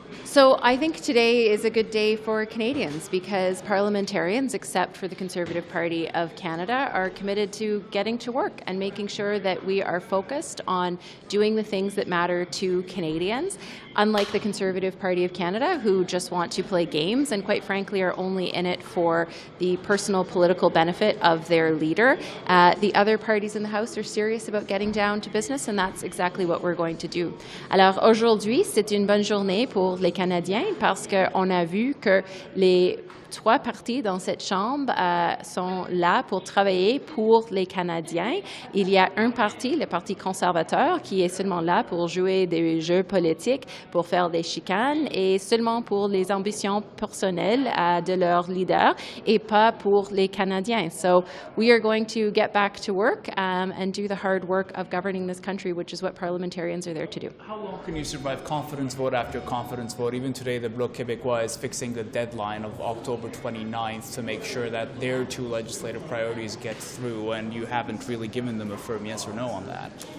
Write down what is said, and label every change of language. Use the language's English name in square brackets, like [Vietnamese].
[English] So I think today is a good day for Canadians because parliamentarians, except for the Conservative Party of Canada, are committed to getting to work and making sure that we are focused on doing the things that matter to Canadians. Unlike the Conservative Party of Canada, who just want to play games and quite frankly are only in it for the personal political benefit of their leader, the other parties in the House are serious about getting down to business, and that's exactly what we're going to do. [French] Alors aujourd'hui, c'est une bonne journée pour les Canadiens parce qu'on a vu que les trois partis dans cette Chambre sont là pour travailler pour les Canadiens. Il y a un parti, le Parti conservateur, qui est seulement là pour jouer des jeux politiques, pour faire des chicanes et seulement pour les ambitions personnelles de leur leader et pas pour les Canadiens. [English] So we are going to get back to work and do the hard work of governing this country, which is what parliamentarians are there to do. How long can you survive confidence vote after confidence vote? Even today, the Bloc Quebecois is fixing the deadline of October 29th to make sure that their two legislative priorities get through, and you haven't really given them a firm yes or no on that.